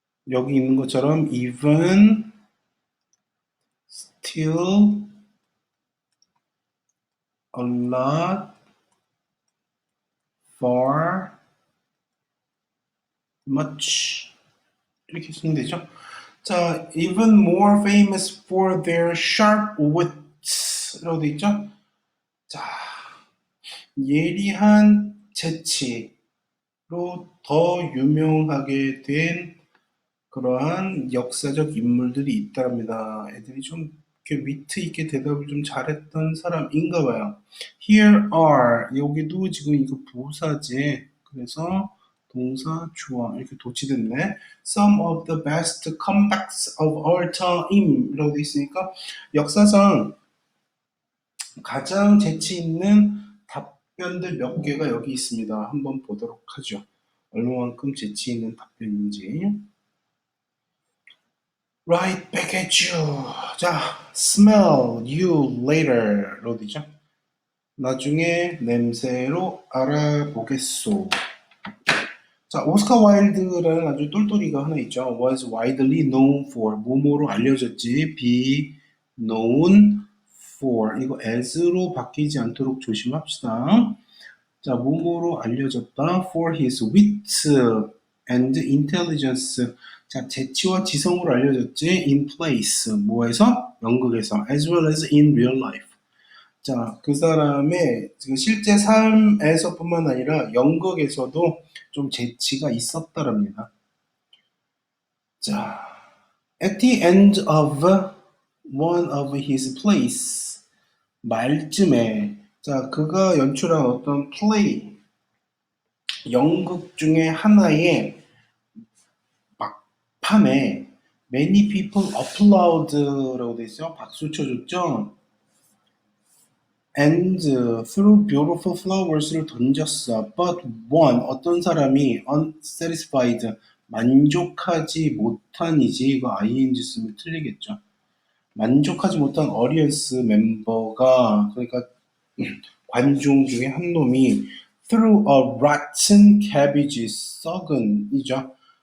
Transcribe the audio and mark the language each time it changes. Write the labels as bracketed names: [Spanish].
[Korean] 여기 있는 것처럼 even, still, a lot, far, much 이렇게 쓰면 되죠. [English] 자, even more famous for their sharp wits [Korean] 라고 돼 있죠. 자, 예리한 재치로 더 유명하게 된 그러한 역사적 인물들이 있답니다. 애들이 좀 이렇게 위트 있게 대답을 좀 잘했던 사람인가 봐요. [English] Here are [Korean] 여기도 지금 이거 부사지. 그래서 동사 주어 이렇게 도치됐네. [English] Some of the best comebacks of all time [Korean] 이라고 돼 있으니까 역사상 가장 재치 있는 답변들 몇 개가 여기 있습니다. 한번 보도록 하죠. 얼마만큼 재치 있는 답변인지. [English] Right back at you. 자, smell you later로 되죠. [Korean] 나중에 냄새로 알아보겠소. 자, 오스카 와일드라는 아주 똘똘이가 하나 있죠. [English] Was widely known for [Korean] 뭐뭐로 알려졌지. [English] be known for [Korean] 이거 as로 바뀌지 않도록 조심합시다. 자, 뭐뭐로 알려졌다. [English] for his wit and intelligence. [Korean] 자, 재치와 지성으로 알려졌지. [English] in place [Korean] 뭐에서? 연극에서 [English] as well as in real life. [Korean] 자, 그 사람의 실제 삶에서뿐만 아니라 연극에서도 좀 재치가 있었다랍니다. 자, [English] at the end of one of his plays [Korean] 말쯤에 자, 그가 연출한 어떤 플레이 연극 중에 하나의 막판에 [English] many people applaud [Korean] 라고 돼 있어요. 박수 쳐줬죠. [English] and threw beautiful flowers [Korean] 를 던졌어. [English] But one [Korean] 어떤 사람이 unsatisfied 만족하지 못한이지 이거 ing 쓰면 틀리겠죠. 만족하지 못한 audience 멤버가 그러니까 관중 중에 한 놈이 [English] threw a rotten cabbage [Korean] 썩은이죠.